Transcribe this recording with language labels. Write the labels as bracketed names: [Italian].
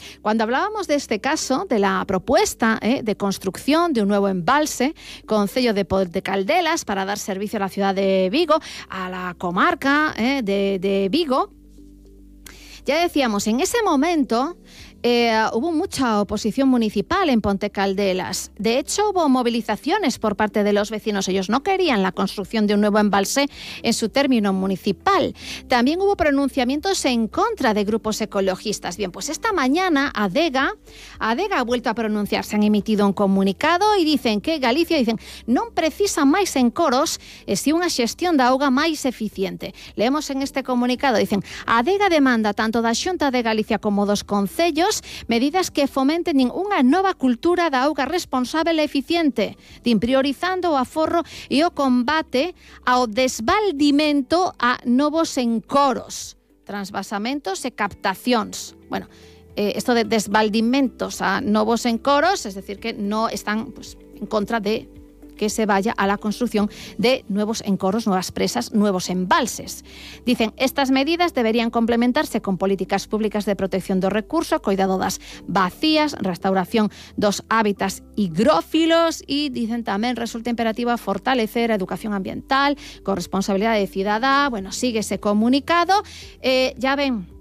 [Spanish] Cuando hablábamos de este caso, de la propuesta de construcción de un nuevo embalse, concello de Caldelas, para dar servicio a la ciudad de Vigo, a la comarca de Vigo, ya decíamos, en ese momento hubo mucha oposición municipal en Ponte Caldelas. De hecho, hubo movilizaciones por parte de los vecinos. Ellos no querían la construcción de un nuevo embalse en su término municipal. También hubo pronunciamientos en contra de grupos ecologistas. Bien, pues esta mañana Adega ha vuelto a pronunciarse. Han emitido un comunicado y dicen que Galicia, dicen, [Galician] non precisa máis encoros e si unha xestión da auga máis eficiente. [Spanish] Leemos en este comunicado, dicen, [Galician] Adega demanda tanto da Xunta de Galicia como dos concellos medidas que fomenten unha nova cultura da auga responsable e eficiente, priorizando o aforro e o combate ao desbaldimento a novos encoros, transvasamentos e captacións. [Spanish] Bueno, esto de desbaldimentos a novos encoros, es decir, que no están pues, en contra de que se vaya a la construcción de nuevos encoros, nuevas presas, nuevos embalses. Dicen, estas medidas deberían complementarse con políticas públicas de protección [Galician] do recurso, cuidado das bacías, restauración dos hábitats higrófilos [Spanish] y dicen [Galician] tamén resulta imperativa fortalecer a educación ambiental, corresponsabilidad de cidadá. [Spanish] Bueno, sigue ese comunicado. Ya ven,